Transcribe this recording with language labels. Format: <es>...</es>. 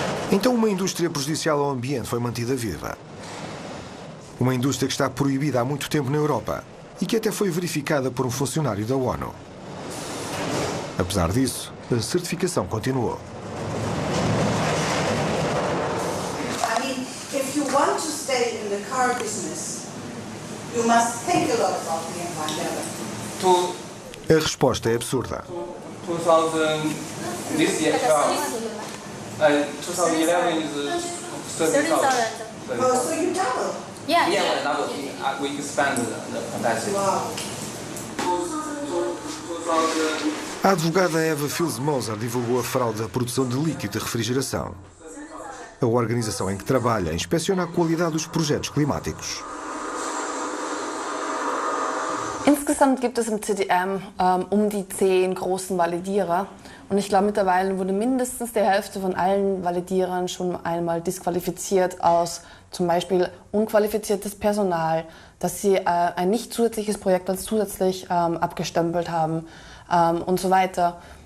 <pt>Então uma indústria prejudicial ao ambiente foi mantida viva. Uma indústria que está proibida há muito tempo na Europa e que até foi verificada por um funcionário da ONU. Apesar disso, a certificação continuou.</pt> <en>I mean, if you want to stay in the car business, you must think a lot about the environment.</en> <pt>A resposta é absurda.</pt> <en>2000, this year 2011 is 30,000. Oh, so you double? Yeah, double. We expand the capacity. Wow.</en> <pt>A advogada Eva Fils-Moser divulgou a fraude da produção de líquido de refrigeração. A organização em que trabalha inspeciona a qualidade dos projetos climáticos.</pt> <de>Insgesamt gibt es im CDM die 10 großen Validierer. Und ich glaube, mittlerweile wurde mindestens die Hälfte von allen Validierern schon einmal disqualifiziert aus zum Beispiel unqualifiziertes Personal, dass sie ein nicht zusätzliches Projekt als zusätzlich abgestempelt haben und so weiter.</de>